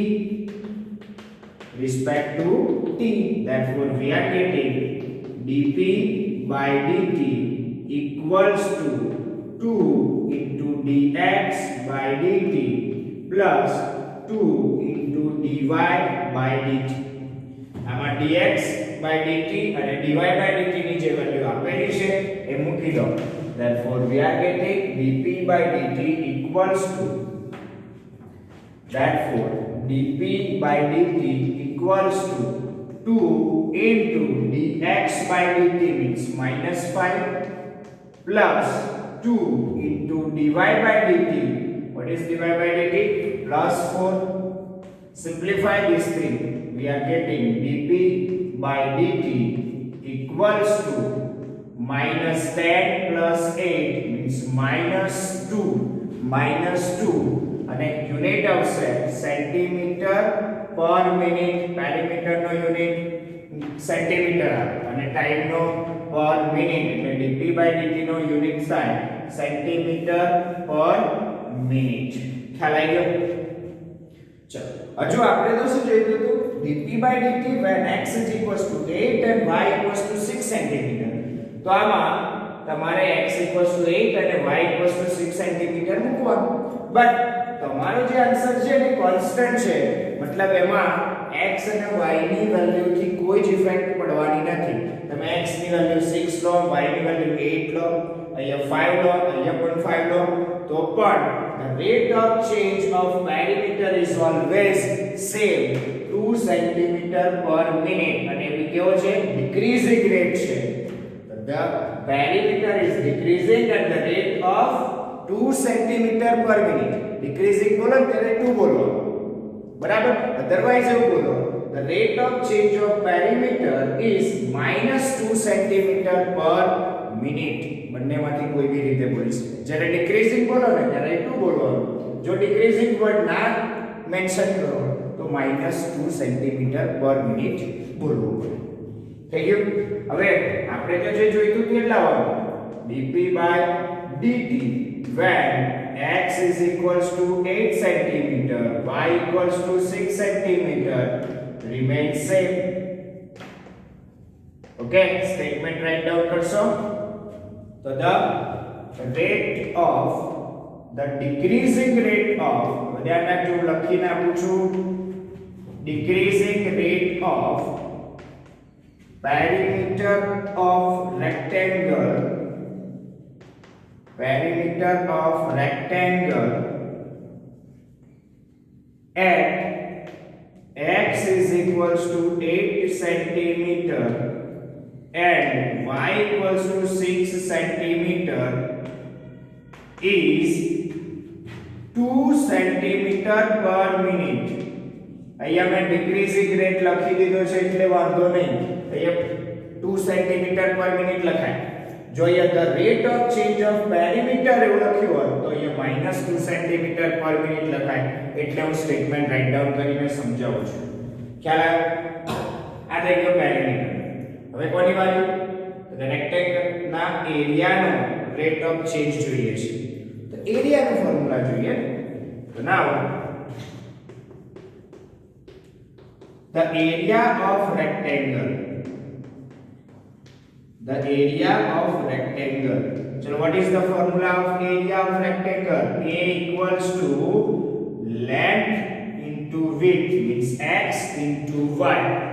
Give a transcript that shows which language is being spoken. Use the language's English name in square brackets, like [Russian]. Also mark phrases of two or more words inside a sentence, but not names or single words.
[English] Respect to t. Therefore we are getting dp by dt equals to 2 into dx by dt plus 2 into dy by dt. [Gujarati] આમાં [English] dx by dt [Gujarati] અને [English] dy by dt [Gujarati] ની જે વેલ્યુ આપેલી છે એ મૂકી દો. [English] Therefore we are getting dp by dt equals to, therefore dp by dt equals to 2 into dx by dt means minus 5 plus 2 into dy by dt. What is dy by dt? Plus 4. Simplify this thing. We are getting dp by dt equals to minus 10 plus 8 means minus 2 [Gujarati] અને યુનિટ આવશે સેન્ટીમીટર પર મિનિટ. પેરીમીટર નો યુનિટ સેન્ટીમીટર આવે અને ટાઈમ નો પર મિનિટ, એટલે [English] dp by dt [Gujarati] નો યુનિટ થાય [English] centimeter per minute. [Gujarati] ખ્યાલ આવી ગયો? ચલો હજુ આપણે તો શું જોઈતું હતું, [English] dp by dt when x is equals to 8 and y equals to 6 centimeter. [Gujarati] તો આમાં તમારે [English] x equals to 8 [Gujarati] અને [English] y equals to 6 centimeter [Gujarati] મૂકવાનું. બટ તમારો જે આન્સર છે એ કોન્સ્ટન્ટ છે, મતલબ એમાં x અને y ની વેલ્યુથી કોઈ જ ઇફેક્ટ પડવાની નથી. તમે x ની વેલ્યુ 6 લો, y ની વેલ્યુ 8 લો, અહીંયા 5 લો, અહીંયા પણ 5 લો, તો પણ [English] the rate of change of perimeter is always same, 2 centimeter per minute. [Gujarati] અને એ કેવો છે? [English] decreasing rate [Gujarati] છે. [English] The perimeter is decreasing at the rate of 2 centimeter per minute. [Gujarati] Decreasing બોલો ત્યારે 2 બોલો, બરાબર? અધરવાઇઝ એવું બોલો, [English] the rate of change of perimeter is minus 2 centimeter per minute. [Gujarati] બંનેમાંથી કોઈ બી રીતે બોલી શકે. જ્યારે ડિક્રીઝિંગ બોલો ને ત્યારે 2 બોલવાનું. જો ડિક્રીઝિંગ વર્ડ ના મેન્શન કરો તો [English] minus 2 centimeter per minute [Gujarati] બોલવું પડે. થઈ ગયું? હવે આપણે તો જે જોઈતું તે લાવવાનું, [English] dp by dt when x is equals to 8 centimeter, y equals to 6 centimeter remains same. Okay, statement write down કરશો. So the rate of the decreasing rate of, [Gujarati] ધ્યાન રાખજો લખીને આપું છું, [English] decreasing rate of perimeter of rectangle, perimeter of rectangle at x is equals to 8 centimeter and y equals to 6 centimeter is 2 centimeter per minute. [Gujarati] અહીંયા મેં [English] decreasing rate [Gujarati] લખી દીધો છે એટલે વાંધો નહીં, અહીંયા 2 [English] centimeter per minute [Gujarati] લખાય. જો અહીંયા [English] the rate of change of perimeter [Gujarati] એવું લખ્યું હોય તો અહીંયા -2 [English] centimeter per minute [Gujarati] લખાય. એટલે હું [English] statement write down [Gujarati] કરીને સમજાવું છું. ખ્યાલ આવ્યો? આ થઈ ગયો પેરીમીટર. હવે કોની વારી? તો રેક્ટેંગલ ના એરિયાનો [English] rate of change [Gujarati] જોઈએ છે. તો એરિયાનો ફોર્મ્યુલા જોઈએ. [English] તો નાઉ the area of rectangle, the area of rectangle. So what is the formula of area of rectangle? A equals to length into width, means x into y.